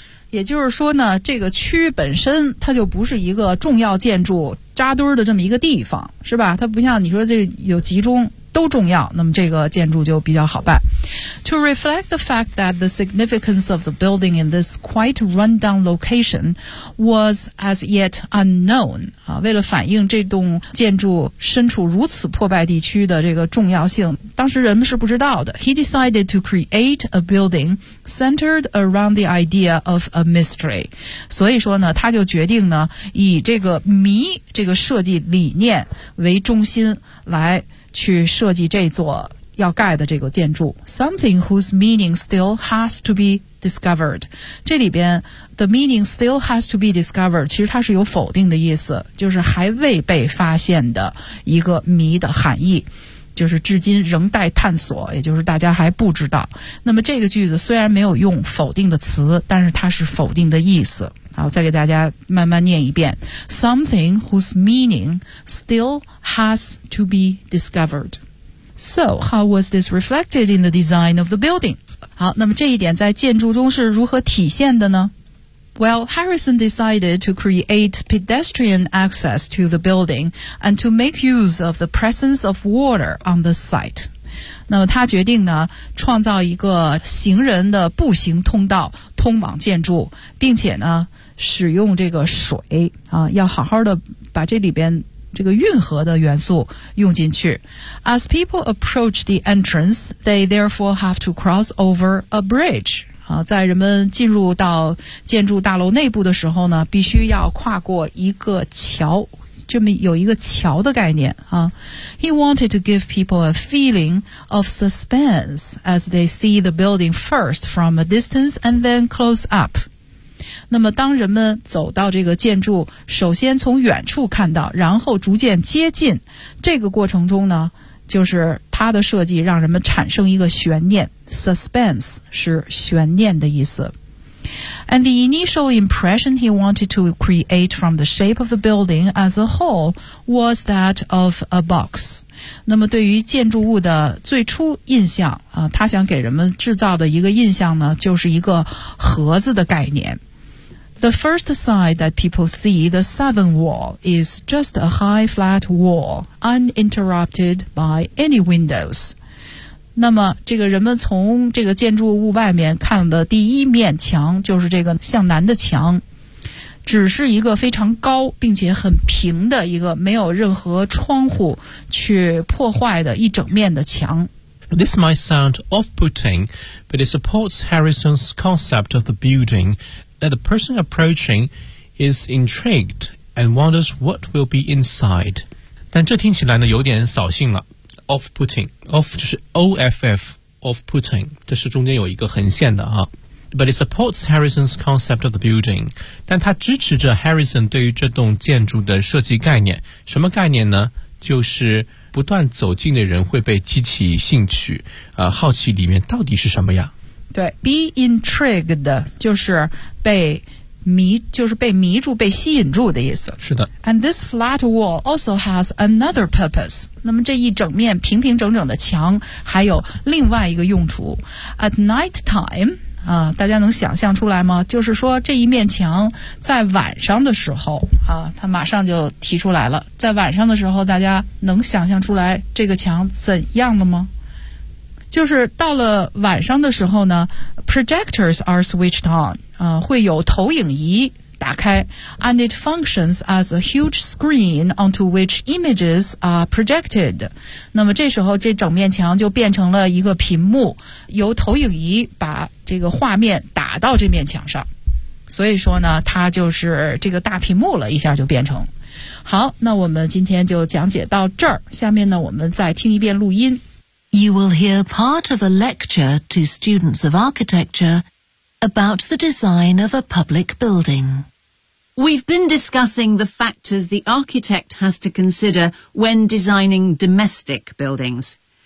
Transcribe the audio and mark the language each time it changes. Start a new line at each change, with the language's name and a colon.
Chinese: 也就是说呢这个区本身它就不是一个重要建筑扎堆的这么一个地方是吧它不像你说这有集中都重要那么这个建筑就比较好办
English: To reflect the fact that the significance of the building in this quite rundown location was as yet unknown
Chinese: 啊，为了反映这栋建筑身处如此破败地区的这个重要性当时人们是不知道的
English: He decided to create a building centered around the idea of a mystery
Chinese: 所以说呢他就决定呢以这个谜这个设计理念为中心来去设计这座要盖的这个建筑
English: Something whose meaning still has to be discovered
Chinese: 这里边
English: The meaning still has to be discovered
Chinese: 其实它是有否定的意思就是还未被发现的一个谜的含义就是至今仍待探索也就是大家还不知道那么这个句子虽然没有用否定的词但是它是否定的意思好再给大家慢慢念一遍
English: Something whose meaning still has to be discovered So how was this reflected in the design of the building?
Chinese: 好那么这一点在建筑中是如何体现的呢
English: Well, Harrison decided to create pedestrian access to the building and to make use of the presence of water on the site.
Chinese: 那么他决定呢创造一个行人的步行通道通往建筑，并且呢使用这个水啊，要好好的把这里边这个运河的元素用进去。
English: As people approach the entrance, they therefore have to cross over a bridge.
Chinese: 啊，在人们进入到建筑大楼内部的时候呢，必须要跨过一个桥，这么有一个桥的概念啊。
English: He wanted to give people a feeling of suspense as they see the building first from a distance and then close up.
Chinese: 那么当人们走到这个建筑，首先从远处看到，然后逐渐接近，这个过程中呢，就是它的设计让人们产生一个悬念。 Suspense 是悬念的意思。
English: And the initial impression he wanted to create from the shape of the building as a whole was that of a box.
Chinese: 那么对于建筑物的最初印象啊，他想给人们制造的一个印象呢，就是一个盒子的概念。
English: The first sight that people see, the southern wall, is just a high flat wall, uninterrupted by any windows.
Chinese: 那么这个人们从这个建筑物外面看的第一面墙就是这个向南的墙，只是一个非常高并且很平的一个没有任何窗户去破坏的一整面的墙。
English: This might sound off-putting, but it supports Harrison's concept of the building that the person approaching is intrigued and wonders what will be inside.
Chinese: 但这听起来呢有点扫兴了。 Off-putting，off 就是 off-putting， 这是中间有一个横线的啊。
English: But it supports Harrison's concept of the building，
Chinese: 但它支持着 Harrison 对于这栋建筑的设计概念。什么概念呢？就是不断走近的人会被激起兴趣，好奇里面到底是什么呀？对 ，be intrigued 就是被。就是被迷住被吸引住的意思。是的。
English: And this flat wall also has another purpose.
Chinese: 那么这一整面平平整整的墙还有另外一个用途。
English: At night time,
Chinese: 大家能想象出来吗？就是说这一面墙在晚上的时候啊，他马上就提出来了。在晚上的时候大家能想象出来这个墙怎样了吗？就是到了晚上的时候呢
English: ,projectors are switched on,
Chinese: 会有投影仪打开
English: ,and it functions as a huge screen onto which images are projected.
Chinese: 那么这时候这整面墙就变成了一个屏幕，由投影仪把这个画面打到这面墙上。所以说呢它就是这个大屏幕了，一下就变成。好，那我们今天就讲解到这儿，下面呢我们再听一遍录音。
English: You will hear part of a lecture to students of architecture about the design of a public building. We've been discussing the factors the architect has to consider when designing domestic buildings.